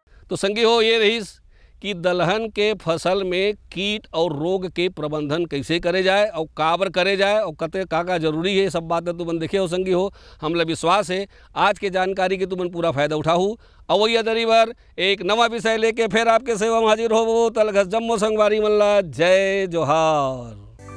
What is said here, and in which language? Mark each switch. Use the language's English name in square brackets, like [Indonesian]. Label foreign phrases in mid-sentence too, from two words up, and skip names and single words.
[Chhattisgarhi] तो संगी हो ये रहीस कि दलहन के फसल में कीट और रोग के प्रबंधन कैसे करे जाए और काबर करे जाए और कते का जरूरी है, सब बातें तुमन देखे हो संगी हो। हमला विश्वास है आज के जानकारी के तुमन पूरा फायदा उठाऊ। अवैया दरी बार एक नवा विषय लेके फिर आपके सेवा में हाजिर हो। तलघस जम्मो संगवारी मल्ला जय जोहार।